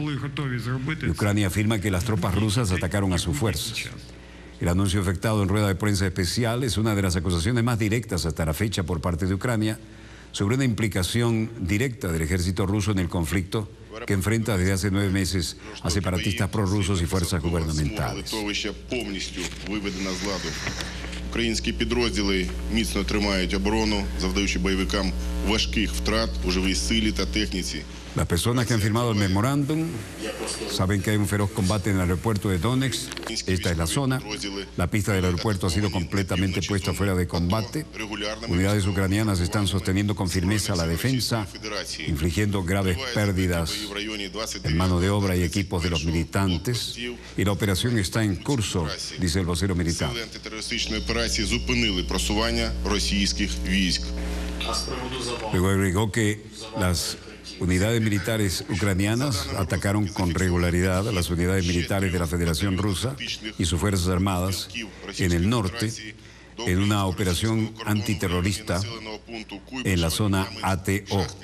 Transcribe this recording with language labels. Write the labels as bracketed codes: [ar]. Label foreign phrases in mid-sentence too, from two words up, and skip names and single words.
[es] Ucrania afirma que las tropas rusas atacaron a sus fuerzas. El anuncio efectuado en rueda de prensa especial es una de las acusaciones más directas hasta la fecha por parte de Ucrania sobre una implicación directa del ejército ruso en el conflicto que enfrenta desde hace 9 meses a separatistas prorrusos y fuerzas gubernamentales. [uk] Українські підрозділи міцно тримають оборону, завдаючи бойовикам важких втрат у живій силі та техніці. [es] Las personas que han firmado el memorándum saben que hay un feroz combate en el aeropuerto de Donetsk. Esta es la zona. La pista del aeropuerto ha sido completamente puesta fuera de combate. Unidades ucranianas están sosteniendo con firmeza la defensa, infligiendo graves pérdidas en mano de obra y equipos de los militantes. Y la operación está en curso, dice el vocero militar. [uk] Сили антитерористичної операції зупинили просування російських військ. [es] Luego agregó que las unidades militares ucranianas atacaron con regularidad a las unidades militares de la Federación Rusa y sus Fuerzas Armadas en el norte en una operación antiterrorista en la zona ATO.